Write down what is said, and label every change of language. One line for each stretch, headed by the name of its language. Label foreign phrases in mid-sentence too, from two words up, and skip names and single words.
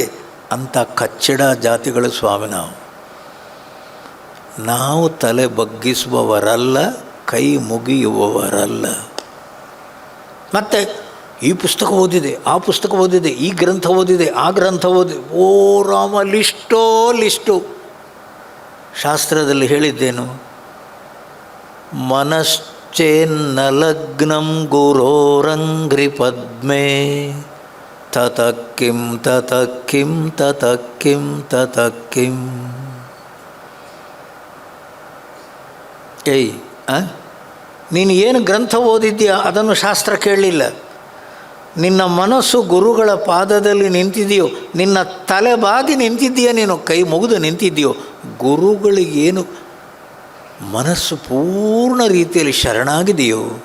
Kannada: ಅಂಥ ಕಚ್ಚಡ ಜಾತಿಗಳು ಸ್ವಾಮಿ ನಾವು ತಲೆ ಬಗ್ಗಿಸುವವರಲ್ಲ, ಕೈ ಮುಗಿಯುವವರಲ್ಲ. ಮತ್ತು ಈ ಪುಸ್ತಕ ಓದಿದೆ, ಆ ಪುಸ್ತಕ ಓದಿದೆ, ಈ ಗ್ರಂಥ ಓದಿದೆ, ಆ ಗ್ರಂಥ ಓದಿದೆ. ಓ ರಾಮ, ಲಿಸ್ಟು. ಶಾಸ್ತ್ರದಲ್ಲಿ ಹೇಳಿದ್ದೇನು?
Sanskrit: ಮನಶ್ಚೇನ್ನ ಲಗ್ನಂ ಗುರೋರಂಘ್ರಿ ಪದ್ಮೇ ತತಕ್ಕಿಂ ತತಕ್ಕಿಂ ತತಕ್ಕಿಂ ತತಕ್ಕಿಂ.
Kannada: ನೀನು ಏನು ಗ್ರಂಥ ಓದಿದ್ಯಾ ಅದನ್ನು ಶಾಸ್ತ್ರ ಕೇಳಲಿಲ್ಲ. ನಿನ್ನ ಮನಸ್ಸು ಗುರುಗಳ ಪಾದದಲ್ಲಿ ನಿಂತಿದೆಯೋ, ನಿನ್ನ ತಲೆ ಬಾಗಿ ನಿಂತಿದ್ದೀಯೋ, ನೀನು ಕೈ ಮುಗಿದು ನಿಂತಿದ್ದೀಯೋ, ಗುರುಗಳಿಗೇನು ಮನಸ್ಸು ಪೂರ್ಣ ರೀತಿಯಲ್ಲಿ ಶರಣಾಗಿದೆಯೋ.